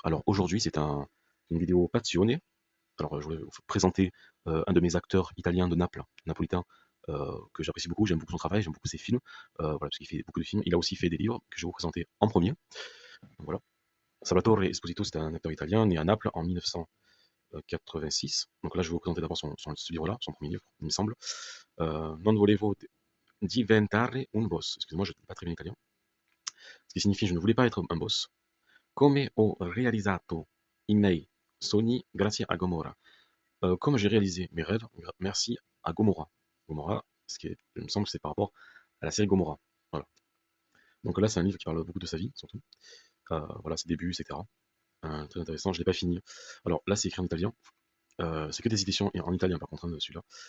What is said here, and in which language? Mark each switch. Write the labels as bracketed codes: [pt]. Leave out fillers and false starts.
[fr] Alors aujourd'hui, une vidéo passionnée. Alors je voulais vous présenter un de mes acteurs italiens de Naples, napolitain, que j'apprécie beaucoup. J'aime beaucoup son travail, j'aime beaucoup ses films. Voilà, parce qu'il fait beaucoup de films. Il a aussi fait des livres que je vais vous présenter en premier. Donc, voilà. Salvatore Esposito, c'est un acteur italien né à Naples en 1986. Donc là, je vais vous présenter d'abord ce livre-là, son premier livre, il me semble. [it] Non volevo diventare un boss. [fr] Excusez-moi, je ne dis pas très bien italien. Ce qui signifie je ne voulais pas être un boss. [it] Come ho realizzato i miei sogni grazie a Gomorra. [fr] Comme j'ai réalisé mes rêves, merci à Gomorra. Gomorra, il me semble que c'est par rapport à la série Gomorra. Voilà. Donc là, c'est un livre qui parle beaucoup de sa vie, surtout. Voilà, ses débuts, etc. Très intéressant, je ne l'ai pas fini. Alors là, c'est écrit en italien. C'est que des éditions en italien, par contre, hein, celui-là.